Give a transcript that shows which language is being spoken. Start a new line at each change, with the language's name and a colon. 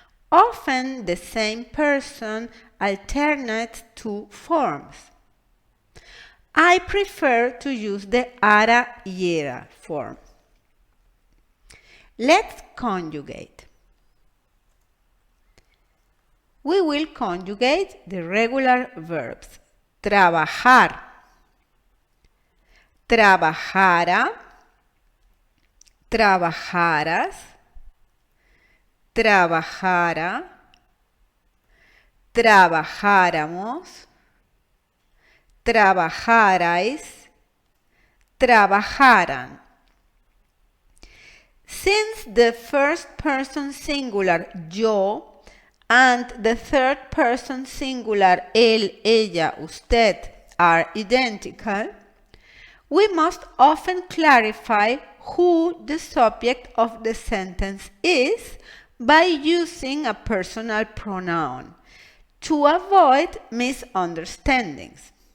English: Often the same person alternates two forms. I prefer to use the ara y era form. Let's conjugate. We will conjugate the regular verbs.
Spanish: Trabajar, trabajara, trabajaras, trabajara, trabajáramos, trabajarais, trabajaran.
English: Since the first person singular yo and the third person singular él, ella, usted are identical, we must often clarify who the subject of the sentence is by using a personal pronoun to avoid misunderstandings.